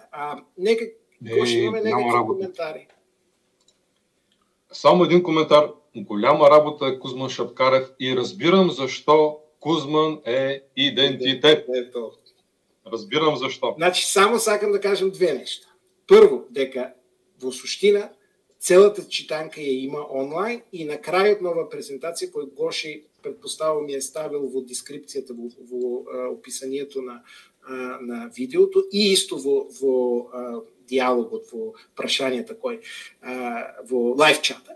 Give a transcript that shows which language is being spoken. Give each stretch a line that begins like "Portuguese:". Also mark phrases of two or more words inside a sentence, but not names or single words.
Bulgarian: Нека ще имаме някакви коментари. Само един коментар. Голяма работа е Кузман Шапкарев и разбирам защо Кузман е идентитет. Разбирам защо.
Macedonian: Значи само сакам да кажем две неща. Първо, дека во суштина целата читанка я има онлайн и на крајот на ова презентација, кој Гоши предпоставам ми е ставил во дескрипцијата, во описанието на видеото и исто во диалогот, во прашањата во лайв чата.